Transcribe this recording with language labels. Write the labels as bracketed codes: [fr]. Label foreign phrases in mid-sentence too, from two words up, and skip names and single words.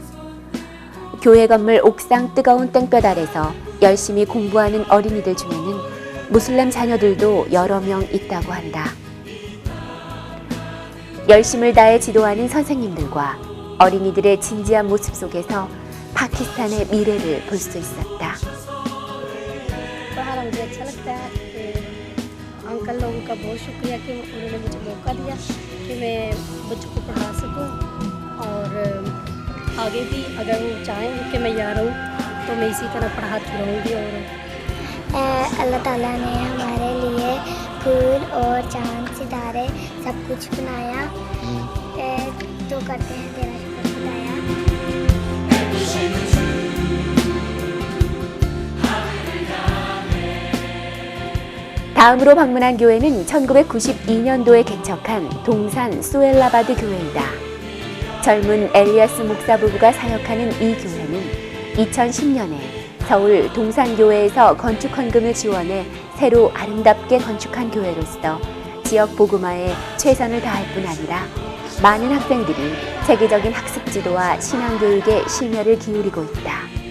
[ko] 교회 건물 옥상 뜨거운 땡볕 아래서 열심히 공부하는 어린이들 중에는 무슬람 자녀들도 여러 명 있다고 한다. 열심을 다해 지도하는 선생님들과 어린이들의 진지한 모습 속에서 파키스탄의 미래를 볼 수 있었다. [hi] अंकल लोगों का बहुत शुक्रिया कि उन्होंने मुझे मौका दिया कि मैं बच्चों को पढ़ा सकूं और आगे भी अगर वो चाहेंगे कि मैं यहाँ रहूँ तो मैं इसी तरह पढ़ाती रहूँगी। और अल्लाह ताला ने हमारे लिए फूल और चांद सितारे सब कुछ बनाया, तो करते हैं तेरा शुक्र खुदाया। [ko] 다음으로 방문한 교회는 1992년도에 개척한 동산 수엘라바드 교회이다. 젊은 엘리아스 목사 부부가 사역하는 이 교회는 2010년에 서울 동산교회에서 건축 헌금을 지원해 새로 아름답게 건축한 교회로서 지역 복음화에 최선을 다할 뿐 아니라 많은 학생들이 세계적인 학습 지도와 신앙 교육에 심혈을 기울이고 있다.